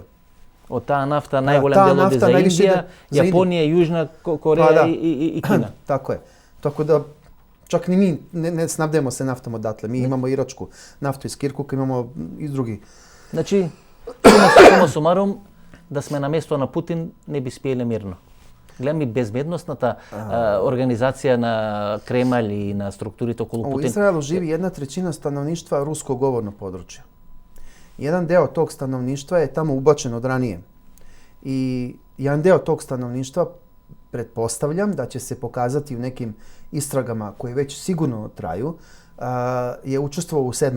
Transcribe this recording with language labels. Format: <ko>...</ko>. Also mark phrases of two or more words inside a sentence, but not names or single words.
<mk>Од таа нафта најголем дел оди за Индија, Јапонија, Јужна Кореја и Кина. Тако е.</mk> <sr>Тако да čak ni mi ne snabdemo se naftom odatle. Mi imamo iračku naftu iz Kirkuka, imamo i drugi.</sr> <mk>Значи, сума сумарум, да сме на место на Путин, не би спиеле мирно. Гледам и безбедносната организација на Кремљ и на структурите околу Путин.</mk> <sr>U Izraelu živi 1/3 stanovništva rusko-govorno područje. Jedan deo tog stanovništva je tamo ubačen od ranije. I jedan deo tog stanovništva, pretpostavljam da će se pokazati u nekim istragama koje već sigurno traju, je učestvovao u 7.</sr>